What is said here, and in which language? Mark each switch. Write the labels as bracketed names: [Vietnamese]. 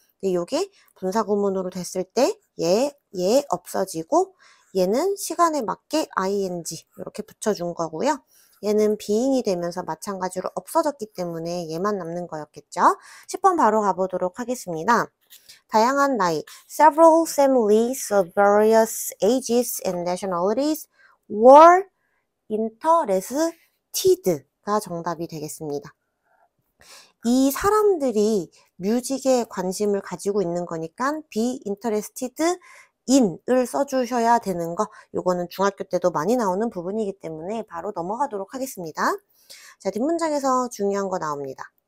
[Korean] 근데 이게 분사구문으로 됐을 때 얘 없어지고 얘는 시간에 맞게 ing 이렇게 붙여준 거고요. 얘는 being이 되면서 마찬가지로 없어졌기 때문에 얘만 남는 거였겠죠. 10번 바로 가보도록 하겠습니다. 다양한 나이, [English] several families of various ages and nationalities were interested가 정답이 되겠습니다. [Korean] 이 사람들이 뮤직에 관심을 가지고 있는 거니까 be interested in을 써주셔야 되는 거, 요거는 중학교 때도 많이 나오는 부분이기 때문에 바로 넘어가도록 하겠습니다. 자, 뒷문장에서 중요한 거 나옵니다.